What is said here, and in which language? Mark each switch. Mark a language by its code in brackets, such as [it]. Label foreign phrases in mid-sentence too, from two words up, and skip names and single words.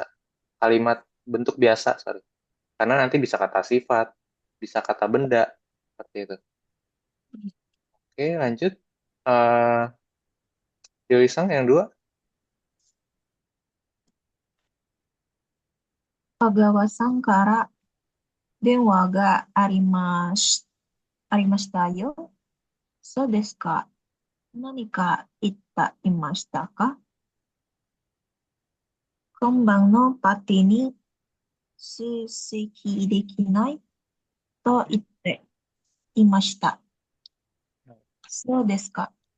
[id] Kalimat bentuk biasa, sorry. Karena nanti bisa kata sifat, bisa kata benda, seperti itu. Oke, lanjut. Eh, Dewi Sang yang dua. [ja] 香川さんから電話がありましたよ. そうですか? 何か言っていましたか? 今晩のパーティーに出席できないと言っていました. そうですか?